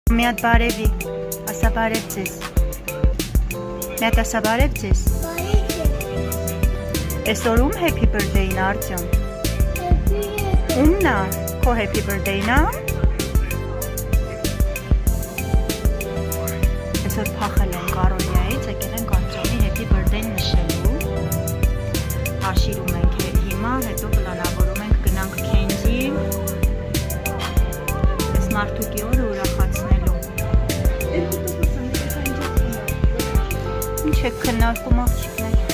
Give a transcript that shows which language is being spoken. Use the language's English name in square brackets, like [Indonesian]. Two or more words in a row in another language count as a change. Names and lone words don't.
[Armenian] Մի հատ բարևի, ասա բարև ձեզ։ Մի հատ ասա բարև ձեզ։ Այսօր ում [English] happy birthday- [Armenian] ն Արտյոմ։ Ումն է, քո [English] happy birthday- [Armenian] ն է։ Այսօր փախել են Կարոլիայից, եկել են Արտյոմի [English] happy birthday- [Armenian] ն նշելու։ Հաշիրում ենք հիմա, հետո պլանավորում ենք գնանք Քենզի։ Այս մարդուկի օրը ուրախացնելու։ Ինչ եք քննարկում աղջիկներ։